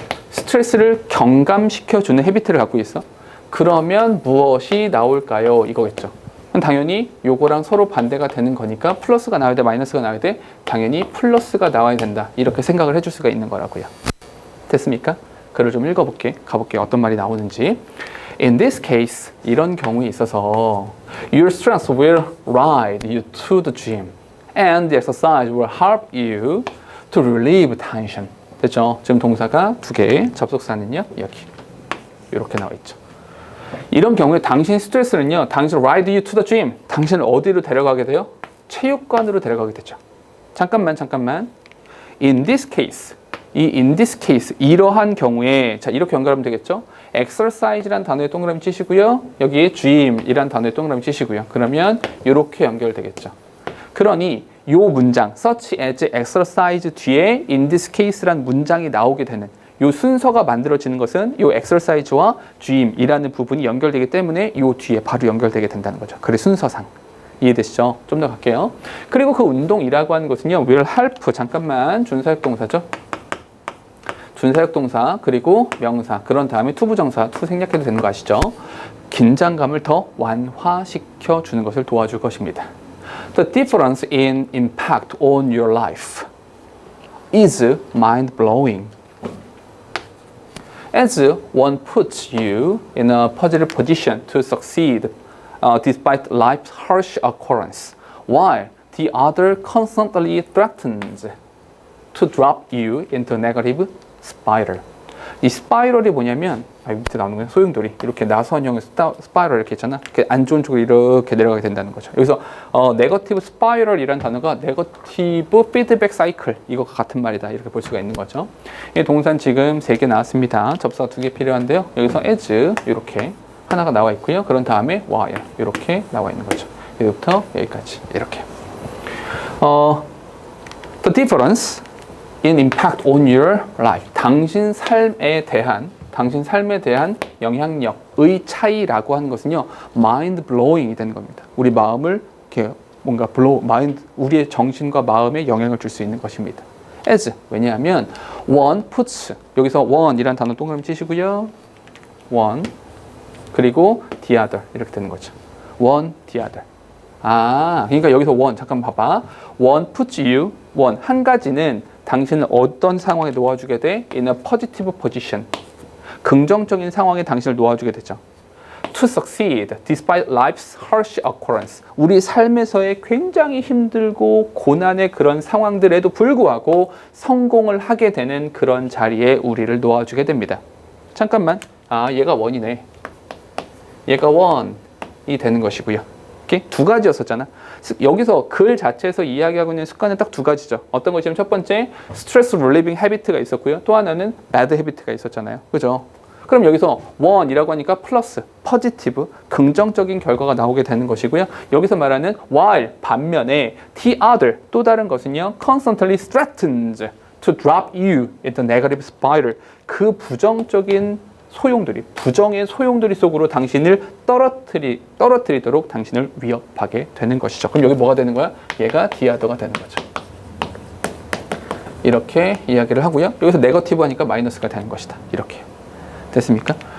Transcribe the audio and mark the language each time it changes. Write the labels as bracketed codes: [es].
[ko] 스트레스를 경감시켜주는 habit를 갖고 있어. 그러면 무엇이 나올까요? 이거겠죠. 당연히 요거랑 서로 반대가 되는 거니까 플러스가 나와야 돼, 마이너스가 나와야 돼? 당연히 플러스가 나와야 된다. 이렇게 생각을 해줄 수가 있는 거라고요. 됐습니까? 글을 좀 읽어볼게. 가볼게요. 어떤 말이 나오는지. [en] In this case, [ko] 이런 경우에 있어서 [en] your strength will ride you to the gym and the exercise will help you to relieve tension. [ko] 됐죠? 지금 동사가 두 개, 접속사는요 여기 이렇게 나와 있죠. 이런 경우에 당신 스트레스는요, 당신 [en] ride you to the gym, [ko] 당신을 어디로 데려가게 돼요? 체육관으로 데려가게 되죠. 잠깐만. [en] In this case, [ko] 이 in this case, 이러한 경우에, 자 이렇게 연결하면 되겠죠? exercise란 단어에 동그라미 치시고요, 여기에 gym이란 단어에 동그라미 치시고요. 그러면 이렇게 연결되겠죠. 그러니 요 문장, [en] such as exercise [ko] 뒤에 in this case란 문장이 나오게 되는 요 순서가 만들어지는 것은 요 exercise와 gym이라는 부분이 연결되기 때문에 요 뒤에 바로 연결되게 된다는 거죠. 그래 순서상. 이해되시죠? 좀 더 갈게요. 그리고 그 운동이라고 하는 것은요, will help, 잠깐만, 준사역 동사죠. 준사역 동사, 그리고 명사, 그런 다음에 투부정사, 투 생략해도 되는 거 아시죠? 긴장감을 더 완화시켜 주는 것을 도와줄 것입니다. [en] The difference in impact on your life is mind-blowing. As one puts you in a positive position to succeed despite life's harsh occurrence, while the other constantly threatens to drop you into a negative spiral. [ko] 이 스파이럴이 뭐냐면, 밑에 나오는 거예요. 소용돌이. 이렇게 나선형의 스파이럴 이렇게 있잖아. 이렇게 안 좋은 쪽으로 이렇게 내려가게 된다는 거죠. 여기서 네거티브 스파이럴이라는 단어가 네거티브 피드백 사이클, 이거가 같은 말이다. 이렇게 볼 수가 있는 거죠. 이 동사는 지금 3개 나왔습니다. 접사가 2개 필요한데요. 여기서 as 이렇게 하나가 나와 있고요. 그런 다음에 while 이렇게 나와 있는 거죠. 여기부터 여기까지 이렇게. [en] The difference in impact on your life. [ko] 당신 삶에 대한 영향력의 차이라고 하는 것은요, mind blowing이 되는 겁니다. 우리 마음을 이렇게 뭔가 우리의 정신과 마음에 영향을 줄 수 있는 것입니다. as, 왜냐하면 one puts, 여기서 one이란 단어 동그라미 치시고요. one, 그리고 the other 이렇게 되는 거죠. one, the other. 그러니까 여기서 one, 잠깐 봐봐. [en] one puts you, [ko] one, 한 가지는 당신을 어떤 상황에 놓아주게 돼? [en] In a positive position. [ko] 긍정적인 상황에 당신을 놓아주게 되죠. [en] To succeed despite life's harsh occurrence. [ko] 우리 삶에서의 굉장히 힘들고 고난의 그런 상황들에도 불구하고 성공을 하게 되는 그런 자리에 우리를 놓아주게 됩니다. 잠깐만. 얘가 원이네. 얘가 원이 되는 것이고요. 이렇게 두 가지였었잖아. 여기서 글 자체에서 이야기하고 있는 습관은 딱 두 가지죠. 어떤 것이냐면 첫 번째, 스트레스 릴리빙 헤비트가 있었고요. 또 하나는 배드 헤비트가 있었잖아요. 그죠? 그럼 여기서 one이라고 하니까 플러스, 포지티브, 긍정적인 결과가 나오게 되는 것이고요. 여기서 말하는 [en] while, [ko] 반면에 [en] the other, [ko] 또 다른 것은요, [en] constantly threatens to drop you into negative spiral. [ko] 그 부정의 소용돌이 속으로 당신을 떨어뜨리도록 당신을 위협하게 되는 것이죠. 그럼 여기 뭐가 되는 거야? 얘가 디아더가 되는 거죠. 이렇게 이야기를 하고요. 여기서 네거티브 하니까 마이너스가 되는 것이다. 이렇게. 됐습니까?